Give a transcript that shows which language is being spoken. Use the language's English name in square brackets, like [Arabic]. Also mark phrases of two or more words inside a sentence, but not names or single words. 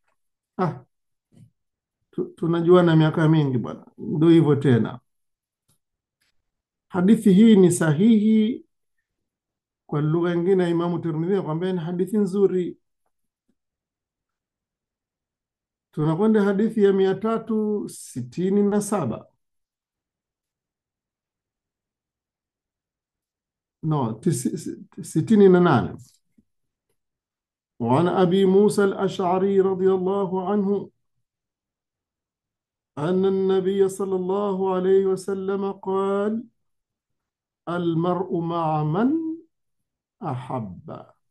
[Swahili] Tunajua na miaka mingi bwana, ndio hivyo tena. Hadithi hii ni sahihi kwa lugha nyingine. Imamu Tirmidhi akwambia ni hadithi nzuri. Tunakwenda hadithi ya 367. No, 68. [Arabic] وعن أبي موسى الأشعري رضي الله عنه أن النبي صلى الله عليه وسلم قال: المرء مع من أحب.